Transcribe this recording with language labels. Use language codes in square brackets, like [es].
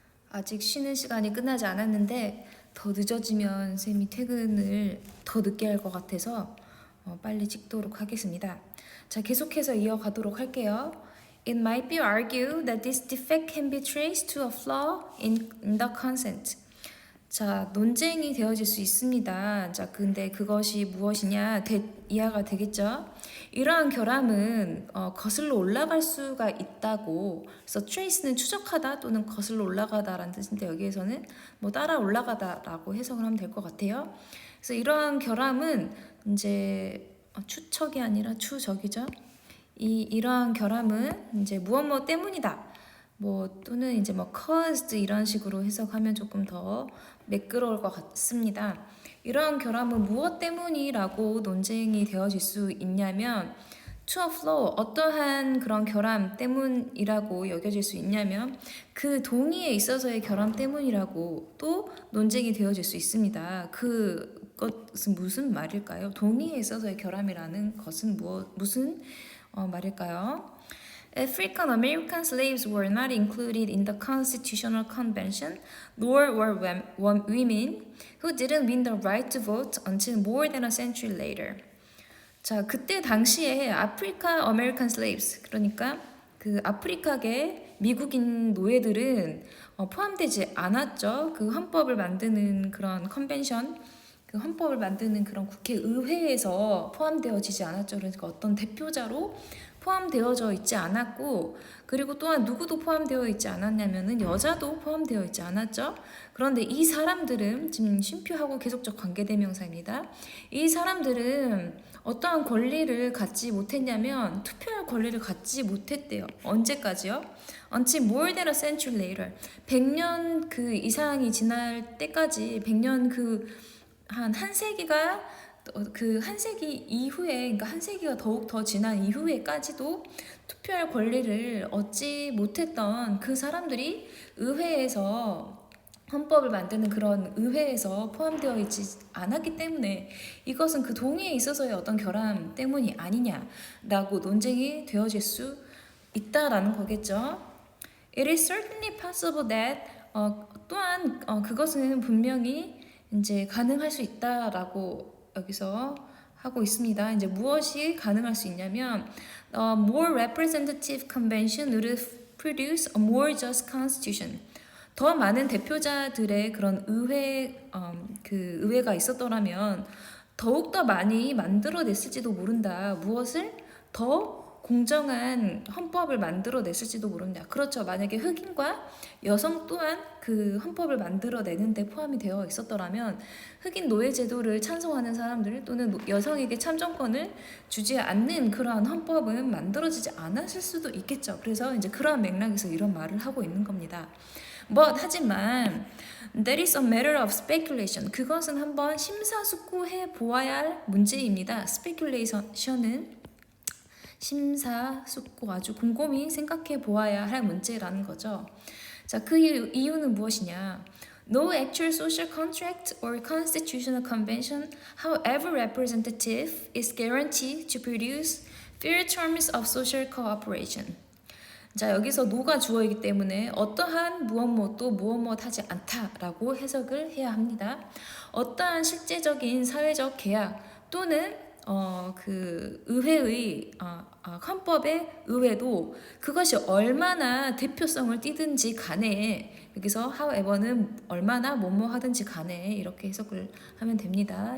[ko] 아직 쉬는 시간이 끝나지 않았는데 더 늦어지면 쌤이 퇴근을 더 늦게 할 것 같아서 빨리 찍도록 하겠습니다. 자, 계속해서 이어가도록 할게요. [en] It might be argued that this defect can be traced to a flaw in the consent. [ko] 자, 논쟁이 되어질 수 있습니다. 자, 근데 그것이 무엇이냐 이해가 되겠죠? 이러한 결함은 거슬러 올라갈 수가 있다고. 그래서 trace는 추적하다 또는 거슬러 올라가다라는 뜻인데 여기에서는 뭐 따라 올라가다라고 해석을 하면 될 것 같아요. 그래서 이러한 결함은 이제 추척이 아니라 추적이죠. 이러한 결함은 이제 무엇 때문이다. 뭐 또는 이제 뭐 caused 이런 식으로 해석하면 조금 더 매끄러울 것 같습니다. 이러한 결함은 무엇 때문이라고 논쟁이 되어질 수 있냐면 to a flaw 어떠한 그런 결함 때문이라고 여겨질 수 있냐면 그 동의에 있어서의 결함 때문이라고 또 논쟁이 되어질 수 있습니다. 그것은 무슨 말일까요? 동의에 있어서의 결함이라는 것은 무슨 말일까요? [en] African American slaves were not included in the Constitutional Convention, nor were women who didn't win the right to vote until more than a century later. [ko] 자, 그때 당시에 아프리카 아메리칸 slaves, 그러니까 그 아프리카계 미국인 노예들은 포함되지 않았죠. 그 헌법을 만드는 그런 컨벤션, 그 헌법을 만드는 그런 국회의회에서 포함되어지지 않았죠. 그러니까 어떤 대표자로 포함되어져 있지 않았고, 그리고 또한 누구도 포함되어 있지 않았냐면은 여자도 포함되어 있지 않았죠. 그런데 이 사람들은 지금 쉼표하고 계속적 관계대명사입니다. 이 사람들은 어떠한 권리를 갖지 못했냐면 투표할 권리를 갖지 못했대요. 언제까지요? [en] Until more than a century later. [ko] 100년 그 이상이 지날 때까지 100년 한 세기가 그 한 세기 이후에, 그러니까 한 세기가 더욱 더 지난 이후에까지도 투표할 권리를 얻지 못했던 그 사람들이 의회에서 헌법을 만드는 그런 의회에서 포함되어 있지 않았기 때문에 이것은 그 동의에 있어서의 어떤 결함 때문이 아니냐라고 논쟁이 되어질 수 있다라는 거겠죠. [en] It is certainly possible that [ko] 또한 그것은 분명히 이제 가능할 수 있다라고 여기서 하고 있습니다. 이제 무엇이 가능할 수 있냐면 [en] a more representative convention would produce a more just constitution. [ko] 더 많은 대표자들의 그런 의회가 있었더라면 더욱더 많이 만들어냈을지도 모른다. 무엇을? 더 공정한 헌법을 만들어냈을지도 모른다. 그렇죠. 만약에 흑인과 여성 또한 그 헌법을 만들어내는데 포함이 되어 있었더라면 흑인 노예 제도를 찬성하는 사람들 또는 여성에게 참정권을 주지 않는 그러한 헌법은 만들어지지 않았을 수도 있겠죠. 그래서 이제 그러한 맥락에서 이런 말을 하고 있는 겁니다. 하지만 [en] that is a matter of speculation. [ko] 그것은 한번 심사숙고해 보아야 할 문제입니다. speculation은 심사숙고 아주 곰곰이 생각해 보아야 할 문제라는 거죠. 자, 그 이유는 무엇이냐? [en] No actual social contract or constitutional convention, however representative, is guaranteed to produce fair terms of social cooperation. [ko] 자, 여기서 no가 주어이기 때문에 어떠한 무엇도 무엇 하지 않다라고 해석을 해야 합니다. 어떠한 실제적인 사회적 계약 또는 그 의회의 헌법의 의회도 그것이 얼마나 대표성을 띠든지 간에 여기서 however는 얼마나 뭐뭐 하든지 간에 이렇게 해석을 하면 됩니다.